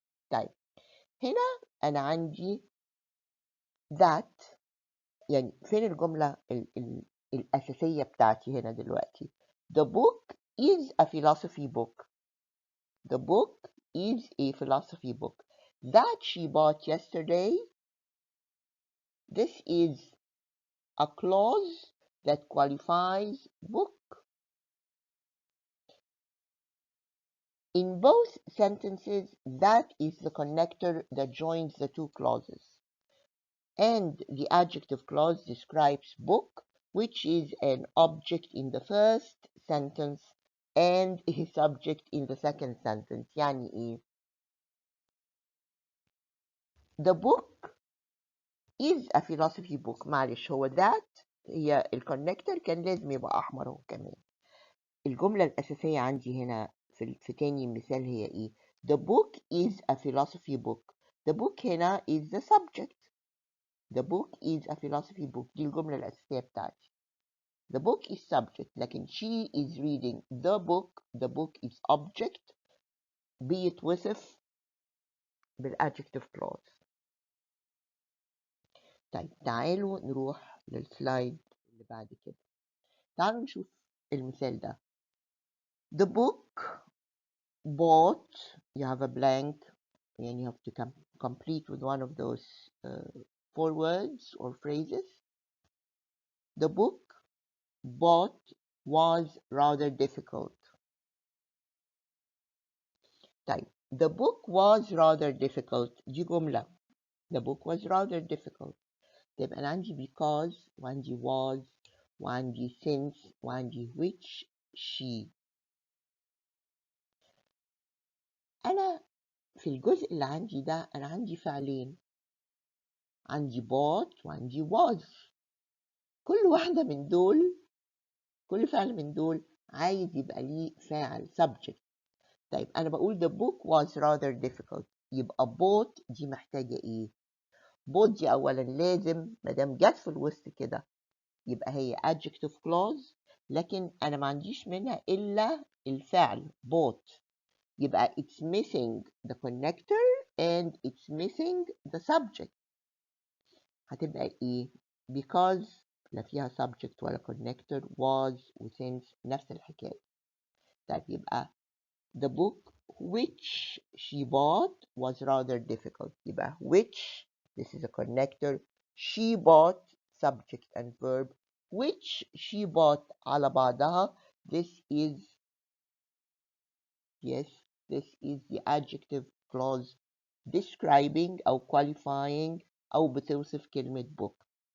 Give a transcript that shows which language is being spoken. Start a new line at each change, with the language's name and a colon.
Arabic: طيب, هنا أنا عندي that يعني فين الجملة الأساسية بتاعتي هنا دلوقتي؟
English: The book is a philosophy book. The book is a philosophy book. That she bought yesterday, this is a clause that qualifies book. In both sentences, that is the connector that joins the two clauses. And the adjective clause describes book, which is an object in the first sentence and a subject in the second sentence.
Arabic: يعني إيه؟
English: The book is a philosophy book.
Arabic: معلش, هو that هي الكونكتور كان لازم يبقى أحمر هو كمان. الجملة الأساسية عندي هنا في تاني مثال هي إيه؟
English: The book is a philosophy book. The book هنا is the subject. The book is a philosophy book.
Arabic: دي الجملة الأساسية بتاعتي.
English: The book is subject, لكن she is reading the book. The book is object بيتوصف بالadjective clause.
Arabic: طيب, تعالوا نروح للسلايد اللي بعد كده. تعالوا نشوف المثال ده.
English: The book bought, you have a blank and you have to complete with one of those 4 words or phrases. The book bought was rather difficult. طيب, the book was rather difficult.
Arabic: دي جملة.
English: The book was rather difficult.
Arabic: تبقى أنا عندي because وعندي was وعندي since وعندي which she. أنا في الجزء اللي عندي ده أنا عندي فعلين، عندي bought وعندي was. كل واحدة من دول، كل فعل من دول عايز يبقى ليه فاعل subject. طيب أنا بقول the book was rather difficult، يبقى bought دي محتاجة إيه؟ bought دي أولا لازم مادام جت في الوسط كده يبقى هي adjective clause، لكن أنا ما عنديش منها إلا الفعل bought، يبقى
English: it's missing the connector and it's missing the subject.
Arabic: هتبقى إيه؟ because لا فيها subject ولا connector، was و since نفس الحكاية. طيب يبقى
English: the book which she bought was rather difficult. يبقى which, this is a connector, she bought, subject and verb, which she bought
Arabic: على بعضها,
English: this is, yes, this is the adjective clause describing أو qualifying أو
Arabic: بتوصف كلمة
English: book.